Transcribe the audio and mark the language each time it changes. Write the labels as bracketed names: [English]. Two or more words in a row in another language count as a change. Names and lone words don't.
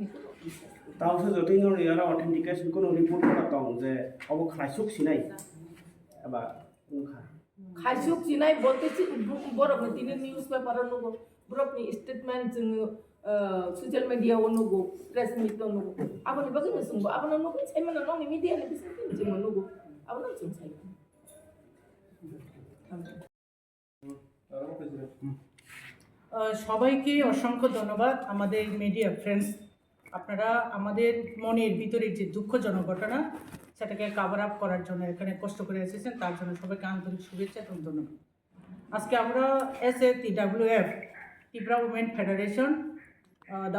[Bodo] तावसो जति नर यारा ऑथेंटिकेशन कोनो रिपोर्ट करा दं जे अब खाइसुक सिनाय एबा उखा खाइसुक सिनाय बोलते बरक दिनै [English] news paper [Bodo] नुगो बरकनि स्टेटमेन्ट जों [English] social media [Bodo] नुगो [English] press meet [Bodo] नुगो आबनि बगै जों आबन नुगो साइमन ननि मीडिया नि बिसोर जों नुगो आबन जों साइ [Bangla] সবাইকে অসংখ্য ধন্যবাদ আমাদের [English] media friends [Bangla] আপনারা আমাদের মনের ভিতরে যে দুঃখজনক ঘটনা সেটাকে [English] cover up [Bangla] করার জন্য এখানে কষ্ট করে এসেছেন তার জন্য সবাইকে আন্তরিক শুভেচ্ছা এবং ধন্যবাদ আজকে আমরা TWF ত্রিপুরা উইমেন ফেডারেশন দ্য